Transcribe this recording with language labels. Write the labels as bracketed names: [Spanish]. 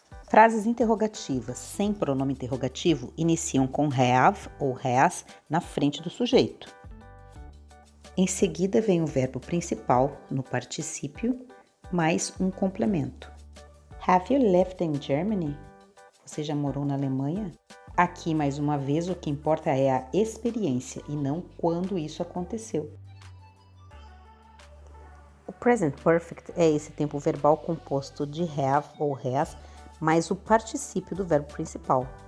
[Portuguese] Frases interrogativas sem pronome interrogativo iniciam com have ou has na frente do sujeito. Em seguida vem o verbo principal no particípio, mais um complemento. [English] Have you lived in Germany? [Portuguese] Você já morou na Alemanha? Aqui, mais uma vez, o que importa é a experiência e não quando isso aconteceu. O present perfect é esse tempo verbal composto de have ou has mais o particípio do verbo principal.